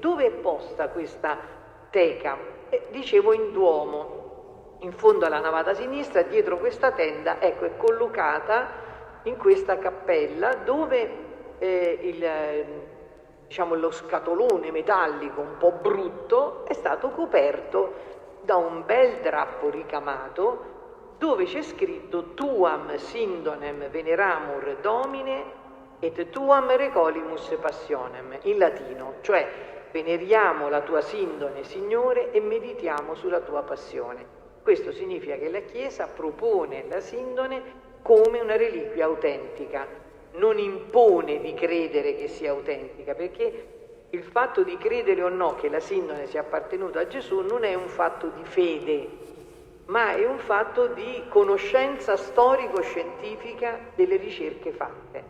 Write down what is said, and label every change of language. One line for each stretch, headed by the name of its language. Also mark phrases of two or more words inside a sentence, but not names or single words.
Italian: Dove è posta questa teca? Dicevo in Duomo, in fondo alla navata sinistra, dietro questa tenda, ecco, è collocata in questa cappella dove lo scatolone metallico un po' brutto è stato coperto da un bel drappo ricamato dove c'è scritto
Latin: Tuam Sindonem Veneramur Domine et Tuam Recolimus Passionem,
Italian: in latino, cioè veneriamo la tua Sindone, Signore, e meditiamo sulla tua passione. Questo significa che la Chiesa propone la Sindone come una reliquia autentica, non impone di credere che sia autentica, perché il fatto di credere o no che la sindone sia appartenuta a Gesù non è un fatto di fede, ma è un fatto di conoscenza storico-scientifica delle ricerche fatte.